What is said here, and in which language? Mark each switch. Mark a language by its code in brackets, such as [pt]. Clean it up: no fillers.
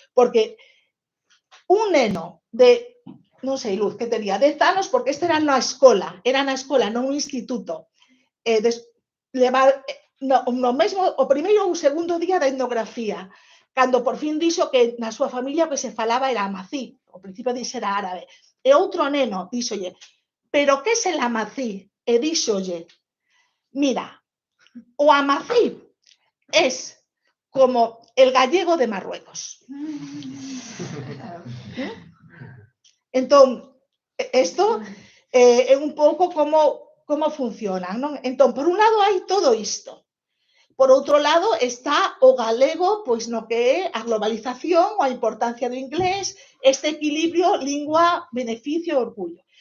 [gl] Porque un neno de, non sei, Luz, que tenía 10 anos, porque este era na escola, non un instituto, levar no mesmo, o primeiro ou segundo día da etnografía, cando por fin dixo que na súa familia o que se falaba era amazí, ao principio dixo era árabe, e outro neno díxolle: pero que é el amazí? E díxolle: [es] mira, o amazí es como el gallego de Marruecos. [gl] Entón, isto é un pouco como funciona, non? Entón, por un lado hai todo isto. Por outro lado está o galego, pois no que é a globalización, a importancia do inglés, este equilibrio lingua, beneficio e orgullo.